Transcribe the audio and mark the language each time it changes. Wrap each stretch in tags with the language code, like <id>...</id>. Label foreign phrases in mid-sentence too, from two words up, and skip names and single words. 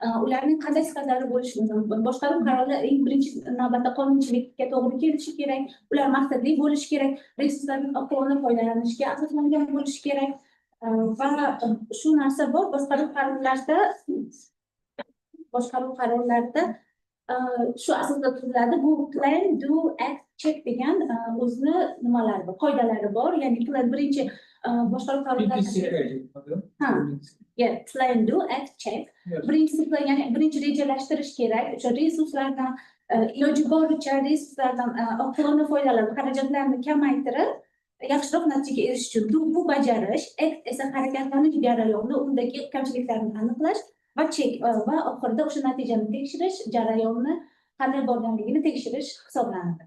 <uz>ularning qanday sifatlari bo'lishi mumkin? Boshqaruv qarorlari eng birinchi navbatda qonunchilikka to'g'ri kelishi kerak, ular maqsadli bo'lishi kerak, resurslarning oqilona foydalanishga asoslangan bo'lishi kerak va shu narsa bor boshqaruv qarorlarida shu asosda tuziladi. Bu</uz> <en>plan, do, act, check</en> <uz>degan o'zini nimalari bor, qoidalari bor. Ya'ni plan birinchi boshqaruv qarorlari</uz> <en>Yeah, plan, do, act, check.</en> <uz>Birinchisi plan, ya'ni birinchi rejalashtirish kerak. O'sha resurslardan iloji boricha resurslardan oqilona foydalanib, xarajatlarni kamaytirib, yaxshiroq natijaga erishish uchun bu bajarish, act esa harakatlanish jarayoni, undagi kamchiliklarni aniqlash va check va oxirida o'sha natijani tekshirish, jarayonni qanday borganligini tekshirish hisoblanadi.</uz>